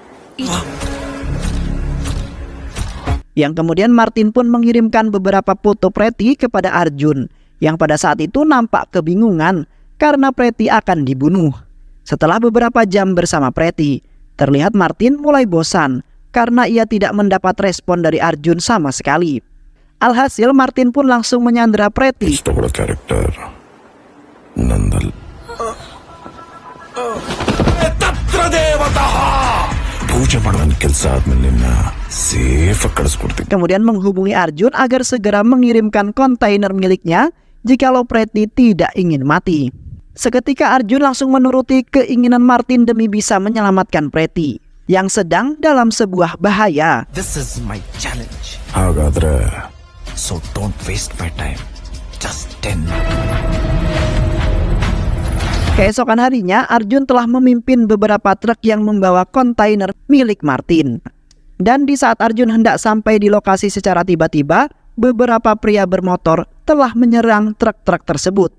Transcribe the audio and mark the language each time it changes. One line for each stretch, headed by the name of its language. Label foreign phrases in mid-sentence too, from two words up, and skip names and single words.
Indonesian: Yang kemudian Martin pun mengirimkan beberapa foto Preti kepada Arjun, yang pada saat itu nampak kebingungan karena Preti akan dibunuh. Setelah beberapa jam bersama Preti, terlihat Martin mulai bosan karena ia tidak mendapat respon dari Arjun sama sekali. Alhasil Martin pun langsung menyandera Preti.
Kannada: ಇಷ್ಟಪಡೋ ಕ್ಯಾರೆಕ್ಟರ್ ನಂದಲ್ ಪೂಜೆ ಮಾಡೋ ಕೆಲಸ ಆದ್ಮೇಲೆ ನಿನ್ನ ಸೇಫ್ ಆಗಿ ಕಳಿಸ್ಕೊಡ್ತೀನಿ.
Indonesian: Kemudian menghubungi Arjun agar segera mengirimkan kontainer miliknya jikalau Preti tidak ingin mati. Seketika Arjun langsung menuruti keinginan Martin demi bisa menyelamatkan Preti yang sedang dalam sebuah bahaya.
English: This is my challenge.
Kannada: ಹಾಗಾದ್ರೆ
English: So don't waste my time. Just 10.
Indonesian: Keesokan harinya, Arjun telah memimpin beberapa truk yang membawa kontainer milik Martin. Dan di saat Arjun hendak sampai di lokasi secara tiba-tiba, beberapa pria bermotor telah menyerang truk-truk tersebut.